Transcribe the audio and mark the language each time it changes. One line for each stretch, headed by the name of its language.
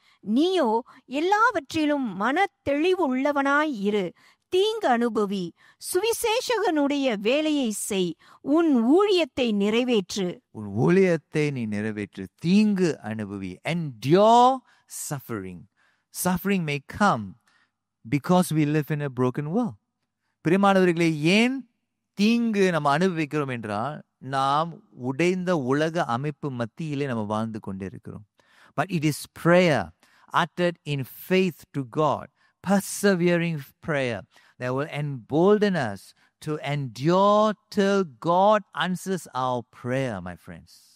Tamil: நீயோ எல்லாவற்றிலும் மன தெளிவுள்ளவனாய் இரு, தீங்கு அனுபவி, சுவிசேஷகனுடைய வேலையை செய், உன் ஊழியத்தை நிறைவேற்று. உன் ஊழியத்தை நீ நிறைவேற்று, தீங்கு அனுபவி.
English: Endure suffering. Suffering may come because we live in a broken world.
Tamil: பிரியமானவர்களே, ஏன் தீங்கு நம்ம அனுபவிக்கிறோம் என்றால் நாம் உடைந்த உலக அமைப்பு மத்தியிலே நம்ம வாழ்ந்து கொண்டிருக்கிறோம்.
English: But it is prayer uttered in faith to God, persevering prayer that will embolden us to endure till God answers our prayer, my friends.